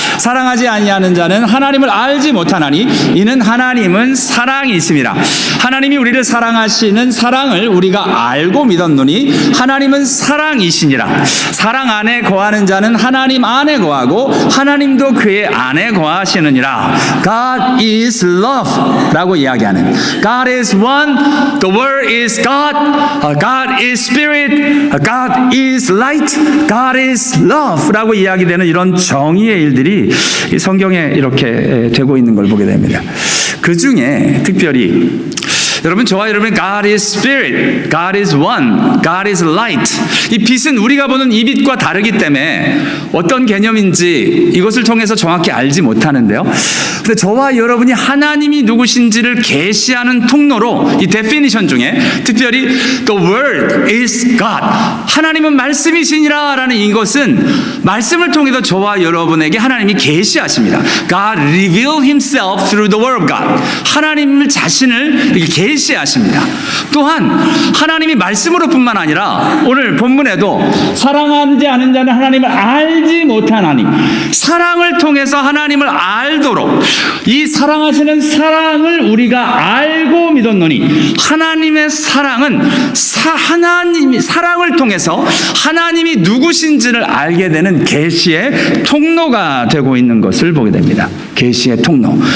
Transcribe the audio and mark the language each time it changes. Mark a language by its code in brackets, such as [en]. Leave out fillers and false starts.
[ko] 사랑하지 아니하는 자는 하나님을 알지 못하나니 이는 하나님은 사랑이 있음이라. 하나님이 우리를 사랑하시는 사랑을 우리가 알고 믿었노니 하나님은 사랑이시니라. 사랑 안에 거하는 자는 하나님 안에 거하고 하나님도 그의 안에 거하시느니라. [en] God is love [ko] 라고 이야기하는, [en] God is one, the word is God, God is spirit, God is light, God is love [ko] 라고 이야기되는 이런 정의의 일들이 이 성경에 이렇게 되고 있는 걸 보게 됩니다. 그 중에 특별히 여러분, 저와 여러분, [en] God is spirit, God is one, God is light. [ko] 이 빛은 우리가 보는 이 빛과 다르기 때문에 어떤 개념인지 이것을 통해서 정확히 알지 못하는데요. 근데 저와 여러분이 하나님이 누구신지를 계시하는 통로로 이 데피니션 중에 특별히 [en] the word is God, [ko] 하나님은 말씀이시니라 라는 이것은 말씀을 통해서 저와 여러분에게 하나님이 계시하십니다. [en] God revealed himself through the word of God. [ko] 하나님 자신을 이렇게 계시하십니다. 또한 하나님이 말씀으로 뿐만 아니라 오늘 본문에도 사랑하지 않은 자는 하나님을 알지 못하나니, 사랑을 통해서 하나님을 알도록, 이 사랑하시는 사랑을 우리가 알고 믿었노니, 하나님의 사랑은 하나님이 사랑을 통해서 하나님이 누구신지를 알게 되는 계시의 통로가 되고 있는 것을 보게 됩니다. 계시의 통로.